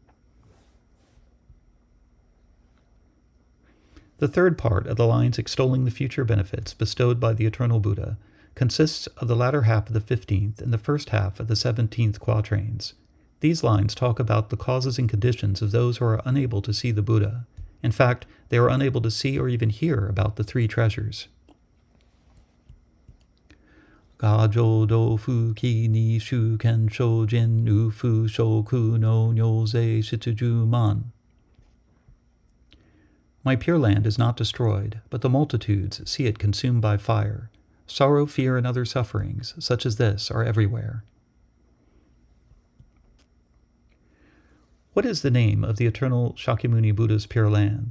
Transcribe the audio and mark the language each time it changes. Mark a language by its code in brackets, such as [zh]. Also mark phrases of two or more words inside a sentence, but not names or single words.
[en] The third part of the lines extolling the future benefits bestowed by the eternal Buddha consists of the latter half of the 15th and the first half of the 17th quatrains. These lines talk about the causes and conditions of those who are unable to see the Buddha. In fact, they are unable to see or even hear about the three treasures. [ja] 我浄土不毀 而衆見焼尽 憂怖諸苦悩 如是悉充満. [en] My Pure Land is not destroyed, but the multitudes see it consumed by fire. Sorrow, fear, and other sufferings, such as this, are everywhere. What is the name of the eternal Shakyamuni Buddha's Pure Land?